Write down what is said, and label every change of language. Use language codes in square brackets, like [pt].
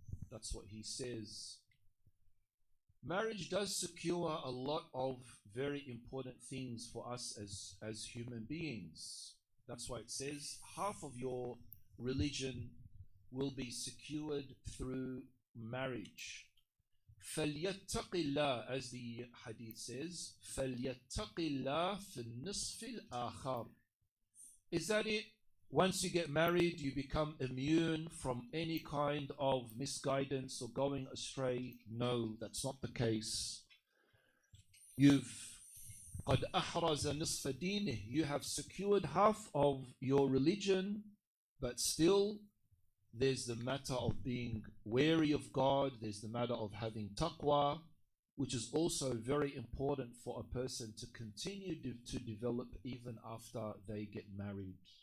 [en] That's what he says. Marriage does secure a lot of very important things for us as human beings. That's why it says half of your religion will be secured through marriage. [ar] فَلْيَتَّقِ اللَّهِ, [en] as the hadith says, [ar] فَلْيَتَّقِ اللَّهِ فِي النِّصْفِ الْآخَرِ. [en] Is that it? Once you get married, you become immune from any kind of misguidance or going astray? No, that's not the case. [ar] قَدْ أَحْرَزَ نِصْفَ دِينِهِ. [en] You have secured half of your religion, but still there's the matter of being wary of God, there's the matter of having taqwa, which is also very important for a person to continue to develop even after they get married.